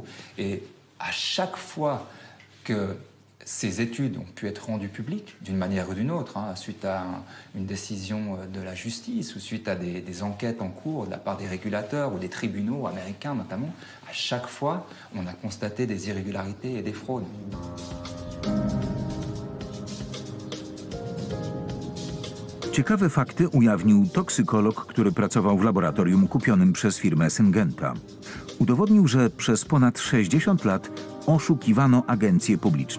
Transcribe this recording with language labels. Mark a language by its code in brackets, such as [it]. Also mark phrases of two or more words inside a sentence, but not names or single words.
[fr] Et à chaque fois que ces études ont pu être rendues publiques, d'une manière ou d'une autre, suite à une décision de la justice ou suite à des enquêtes en cours de la part des régulateurs ou des tribunaux américains notamment, à chaque fois, on a constaté des irrégularités et des fraudes. [pl] Ciekawe fakty ujawnił toksykolog, który pracował w laboratorium kupionym przez firmę Syngenta. Udowodnił, że przez ponad 60 lat oszukiwano agencje publiczne.